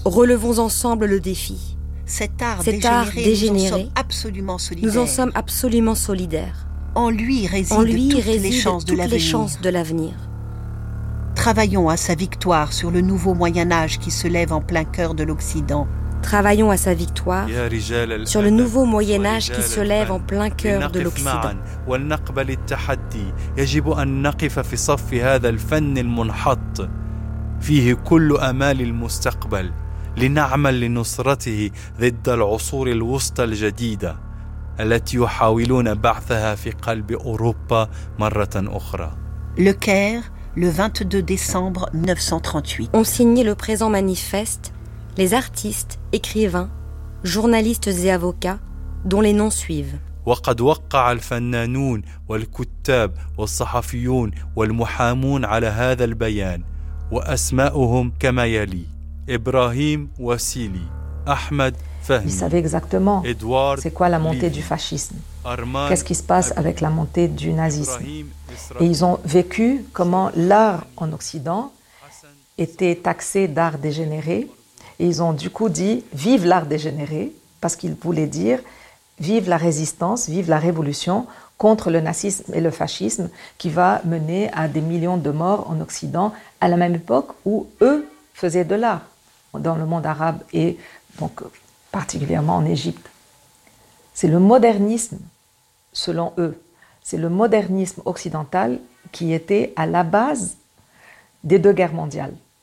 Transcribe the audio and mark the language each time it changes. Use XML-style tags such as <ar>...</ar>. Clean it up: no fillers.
<fr>Relevons ensemble le défi. Cet art dégénéré, nous en sommes absolument solidaires. En lui résident toutes les chances de l'avenir. Travaillons à sa victoire sur le nouveau Moyen-Âge qui se lève en plein cœur de l'Occident.</fr> <ar>ونقبل التحدي يجب أن نقف في صف هذا الفن المنحط فيه كل أمال المستقبل لنعمل لنصرته ضد العصور الوسطى الجديدة التي يحاولون بعثها في قلب أوروبا مرة أخرى.</ar> <fr>Le Caire, le 22 décembre 1938. On signait le présent manifeste. Les artistes, écrivains, journalistes et avocats, dont les noms suivent.</fr> <ar>وقد وقع الفنانون والكتاب والصحفيون والمحامون على هذا البيان وأسماءهم كما يلي: إبراهيم واسيلي، أحمد فهمي.</ar> <fr>Ils savaient exactement. Edouard. C'est quoi la montée du fascisme? Armand. Qu'est-ce qui se passe avec la montée du nazisme? Et ils ont vécu comment l'art en Occident était taxé d'art dégénéré. Et ils ont du coup dit « Vive l'art dégénéré », parce qu'ils voulaient dire « Vive la résistance, vive la révolution contre le nazisme et le fascisme qui va mener à des millions de morts en Occident à la même époque où eux faisaient de l'art dans le monde arabe et donc particulièrement en Égypte. » C'est le modernisme, selon eux, c'est le modernisme occidental qui était à la base des deux guerres mondiales.</fr>